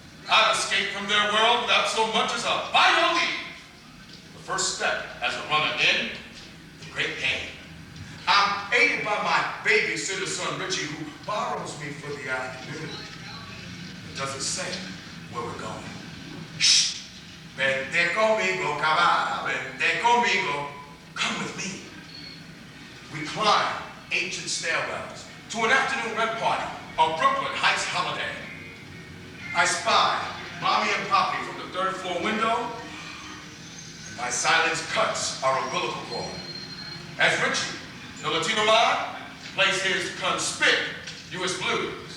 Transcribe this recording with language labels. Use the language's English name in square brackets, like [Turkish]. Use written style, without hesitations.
[English] I've escaped from their world without so much as a vital leap. The first step as a runner in the great game. I'm aided by my babysitter son Richie, who borrows me for the afternoon. It doesn't say where we're going. Shh! [Spanish] Vente conmigo, cabal, vente conmigo. [English] Come with me. We climb ancient stairwells to an afternoon red party, a Brooklyn Heights holiday. I spy Mommy and Poppy from the third floor window. My silence cuts our umbilical cord. As Richie, the Latino man, plays his conspicuous blues.